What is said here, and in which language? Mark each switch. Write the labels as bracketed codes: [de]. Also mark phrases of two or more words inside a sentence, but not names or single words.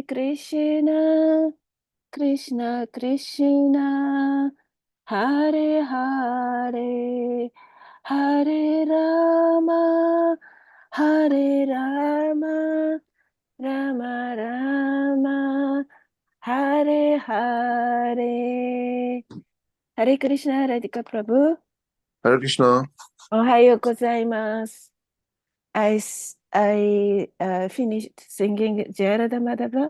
[sa] कृष्ण कृष्ण कृष्ण हरे हरे हरे राम हरे राम राम राम हरे हरे हरे कृष्ण राधिका प्रभु Hare Krishna. [ja] おはようございます. [en] I finished singing Jayarada Madhava.